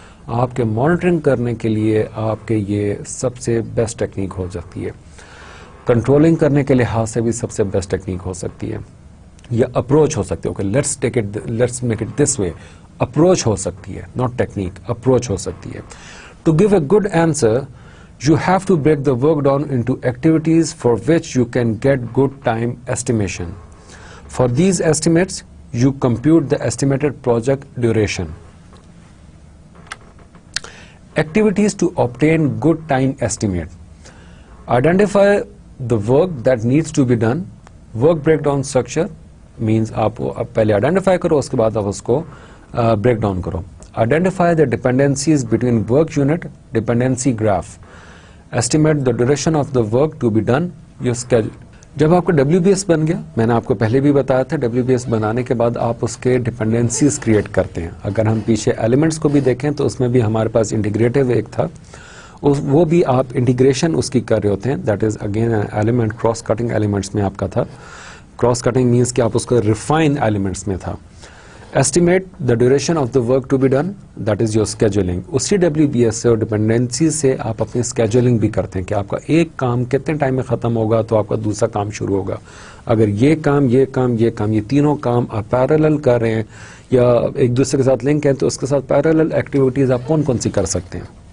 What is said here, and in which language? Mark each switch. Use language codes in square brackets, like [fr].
[hi] आपके मॉनिटरिंग करने के लिए आपके ये सबसे बेस्ट टेक्निक हो सकती है. कंट्रोलिंग करने के लिहाज से भी सबसे बेस्ट टेक्निक हो सकती है, या अप्रोच हो सकती है. [en] Okay, let's make it this way. [hi] Approach हो सकती है, नॉट टेक्निक, अप्रोच हो सकती है. [en] To give a good answer you have to break the work down into activities for which you can get good time estimation. For these estimates, you compute the estimated project duration. Activities to obtain good time estimate. Identify the work that needs to be done. Work breakdown structure means [hi] आप पहले identify करो, उसके बाद आप उसको break down करो. [en] Identify the dependencies between work unit, dependency graph. Estimate the duration of the work to be done, your schedule. [hi] जब आपका WBS बन गया, मैंने आपको पहले भी बताया था, WBS बनाने के बाद आप उसके डिपेंडेंसीज क्रिएट करते हैं. अगर हम पीछे एलिमेंट्स को भी देखें तो उसमें भी हमारे पास इंटीग्रेटिव एक था, वो भी आप इंटीग्रेशन उसकी कर रहे होते हैं. [en] that is again [hi] element cross cutting elements में आपका था. क्रॉस कटिंग मीन्स कि आप उसको रिफाइन एलिमेंट्स में था. [en] Estimate the duration of the work to be done, that is your scheduling. [hi] उसी WBS से और डिपेंडेंसी से आप अपनी scheduling भी करते हैं कि आपका एक काम कितने टाइम में ख़त्म होगा तो आपका दूसरा काम शुरू होगा. अगर ये काम ये तीनों काम आप पैरेलल कर रहे हैं या एक दूसरे के साथ लिंक है तो उसके साथ पैरेलल एक्टिविटीज़ आप कौन कौन सी कर सकते हैं.